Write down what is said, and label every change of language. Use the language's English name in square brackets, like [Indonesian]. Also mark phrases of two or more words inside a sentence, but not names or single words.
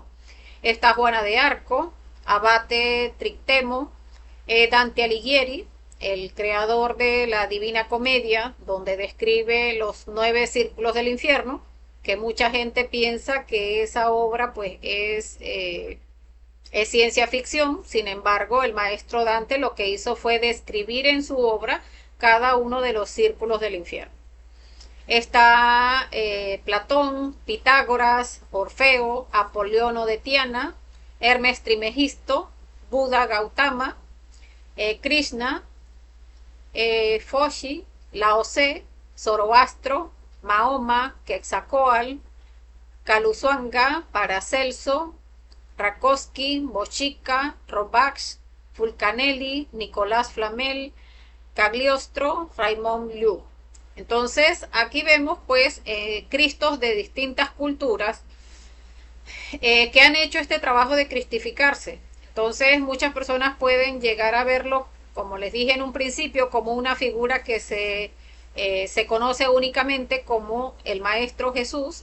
[Spanish] Está Juana de Arco, Abate Trictemo, Dante Alighieri, el creador de la Divina Comedia, donde describe los 9 círculos del infierno, que mucha gente piensa que esa obra pues es ciencia ficción. Sin embargo, el maestro Dante lo que hizo fue describir en su obra cada uno de los círculos del infierno. Está Platón, Pitágoras, Orfeo, Apoliono de Tiana, Hermes Trimegisto, Buda Gautama, Krishna, Foshi, Lao Tse, Zoroastro, Mahoma, Quetzalcóatl, Caluzuanga, Paracelso, Rakowski, Bochica, Robax, Fulcanelli, Nicolás Flamel, Cagliostro, Raymond Liu. Entonces, aquí vemos pues Cristos de distintas culturas que han hecho este trabajo de cristificarse. Entonces, muchas personas pueden llegar a verlo, como les dije en un principio, como una figura que se conoce únicamente como el Maestro Jesús.